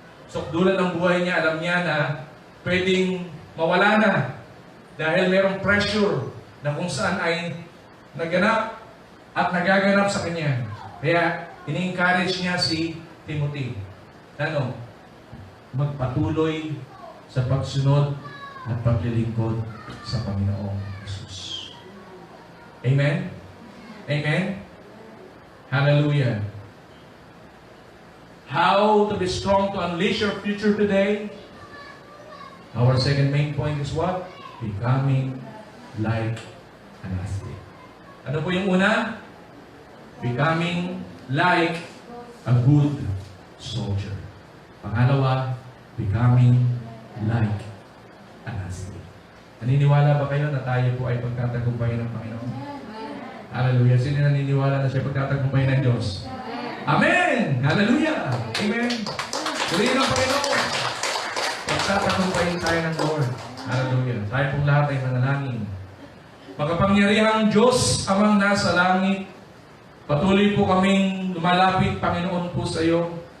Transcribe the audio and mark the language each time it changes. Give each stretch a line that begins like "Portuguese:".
Filipino: Sukdulan ng buhay niya, alam niya na pwedeng mawala na dahil mayroong pressure na kung saan ay naganap at nagaganap sa kanya. Kaya, ini-encourage niya si Timothy. Ano? Magpatuloy sa pagsunod at paglilingkod sa Panginoong Jesus. Amen? Amen? Hallelujah.
English: How to be strong to unleash your future today? Our second main point is what? Becoming like an athlete.
Filipino: Ano po yung una?
English: Becoming like a good soldier. Pangalawa, becoming like an athlete.
Filipino: Naniniwala ba kayo na tayo po ay pagkatagumpayan ng Panginoon? Hallelujah. Sino naniniwala na siya pagkatagumpayan ng Diyos? Amen! Hallelujah! Amen! Purihin ang Panginoon. Pagkatagumpayan tayo ng Lord. Hallelujah. Tayo pong lahat ay manalangin. Makapangyarihang Diyos, Amang nasa langit, patuloy po kaming lumalapit, Panginoon po sa iyo.